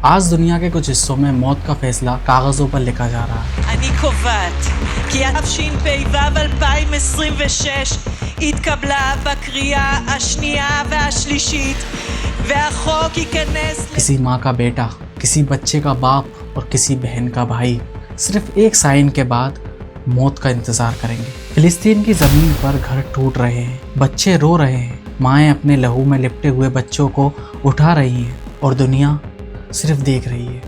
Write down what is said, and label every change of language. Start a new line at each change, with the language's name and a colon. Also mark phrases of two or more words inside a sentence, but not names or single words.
Urdu: آج دنیا کے کچھ حصوں میں موت کا فیصلہ کاغذوں پر لکھا جا رہا ہے.
Hebrew: אני קובעת כי תשפ"ו 2026 התקבלה בקריאה השנייה והשלישית והחוק ייכנס
Urdu: کسی ماں کا بیٹا، کسی بچے کا باپ اور کسی بہن کا بھائی صرف ایک سائن کے بعد موت کا انتظار کریں گے. فلسطین کی زمین پر گھر ٹوٹ رہے ہیں، بچے رو رہے ہیں، مائیں اپنے لہو میں لپٹے ہوئے بچوں کو اٹھا رہی ہیں اور دنیا صرف دیکھ رہی ہے.